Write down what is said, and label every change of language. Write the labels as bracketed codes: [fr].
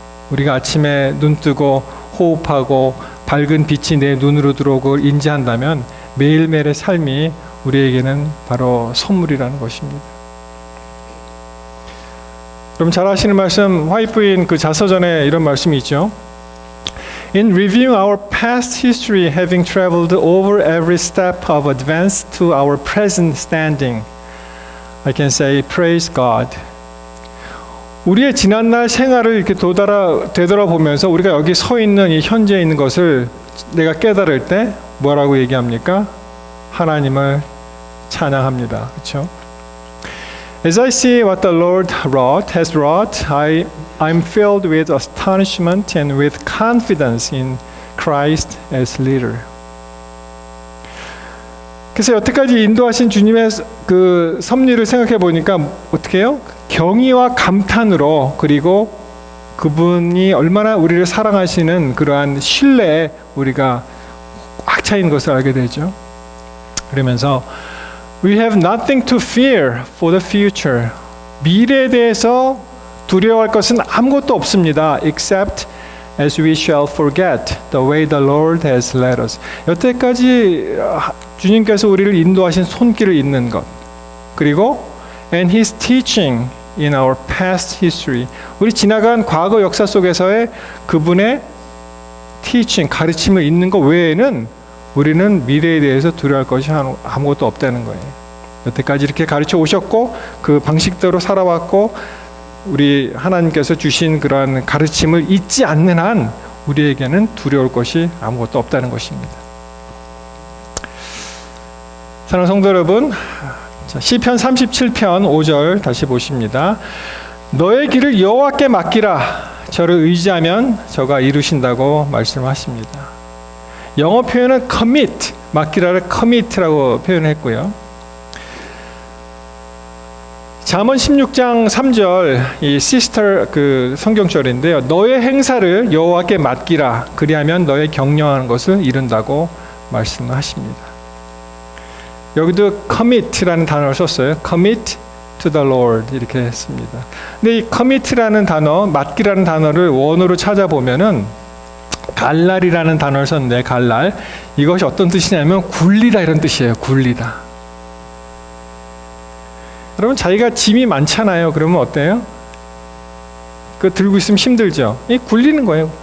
[ko] 우리가 아침에 눈 뜨고 호흡하고 밝은 빛이 내 눈으로 들어오고 인지한다면 매일매일의 삶이 우리에게는 바로 선물이라는 것입니다. 여러분 잘 아시는 말씀 화이트부인 그 자서전에 이런 말씀이 있죠. [en] In reviewing our past history, having traveled over every step of advance to our present standing, I can say, praise God. [ko] 우리의 지난날 생활을 이렇게 되돌아보면서 우리가 여기 서 있는 이 현재에 있는 것을 내가 깨달을 때 뭐라고 얘기합니까? 하나님을 찬양합니다. 그렇죠? [en] As I see what the Lord has wrought, I'm filled with astonishment and with confidence in Christ as leader. [ko] 그래서 여태까지 인도하신 주님의 그 섭리를 생각해 보니까 어떻게 해요? 경의와 감탄으로 그리고 그분이 얼마나 우리를 사랑하시는 그러한 신뢰에 우리가 꽉 차 있는 것을 알게 되죠. 그러면서 [en] We have nothing to fear for the future. [ko] 미래에 대해서 두려워할 것은 아무것도 없습니다. [en] Except as we shall forget the way the Lord has led us. [ko] 여태까지 주님께서 우리를 인도하신 손길을 잇는 것. 그리고 [en] and His teaching in our past history. [ko] 우리 지나간 과거 역사 속에서의 그분의 teaching, 가르침을 잇는 것 외에는 우리는 미래에 대해서 두려워할 것이 아무것도 없다는 거예요. 여태까지 이렇게 가르쳐 오셨고 그 방식대로 살아왔고 우리 하나님께서 주신 그러한 가르침을 잊지 않는 한 우리에게는 두려울 것이 아무것도 없다는 것입니다. 사랑하는 성도 여러분, 시편 37편 5절 다시 보십니다. 너의 길을 여호와께 맡기라. 저를 의지하면 저가 이루신다고 말씀하십니다. 영어 표현은 commit, 맡기라를 commit라고 표현했고요. 잠언 16장 3절 이 시스터 그 성경절인데요. 너의 행사를 여호와께 맡기라. 그리하면 너의 경영하는 것을 이룬다고 말씀하십니다. 여기도 commit라는 단어를 썼어요. [en] commit to the Lord [ko] 이렇게 했습니다. 근데 이 commit라는 단어, 맡기라는 단어를 원어로 찾아보면은 갈랄이라는 단어를 썼는데 갈랄 이것이 어떤 뜻이냐면 굴리다 이런 뜻이에요. 굴리다. 여러분 자기가 짐이 많잖아요. 그러면 어때요? 그거 들고 있으면 힘들죠. 이 굴리는 거예요.